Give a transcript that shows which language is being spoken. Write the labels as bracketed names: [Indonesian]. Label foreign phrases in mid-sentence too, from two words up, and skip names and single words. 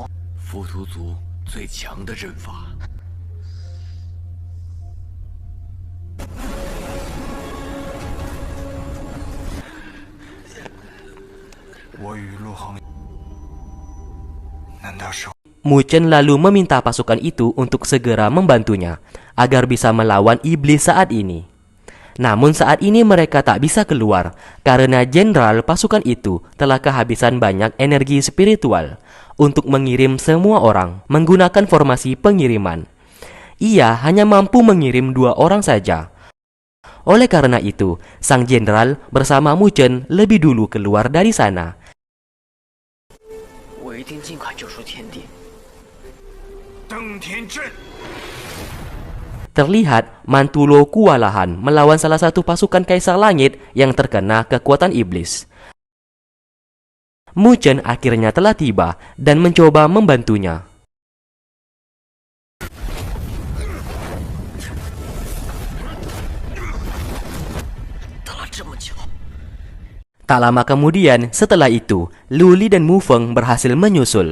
[Chinese] 浮屠族最强的阵法。我与陆恒，难道是 [Indonesian] Mu Chen lalu meminta pasukan itu untuk segera membantunya agar bisa melawan iblis saat ini. Namun saat ini mereka tak bisa keluar karena jenderal pasukan itu telah kehabisan banyak energi spiritual untuk mengirim semua orang menggunakan formasi pengiriman. Ia hanya mampu mengirim 2 orang saja. Oleh karena itu, sang jenderal bersama Mu Chen lebih dulu keluar dari sana. [Chinese] 我一定尽快救出天帝。登天阵。 [Indonesian] Terlihat Mantulo kewalahan melawan salah satu pasukan Kaisar Langit yang terkena kekuatan iblis. Mu Chen akhirnya telah tiba dan mencoba membantunya. Tak lama kemudian, setelah itu, Lu Li dan Mu Feng berhasil menyusul.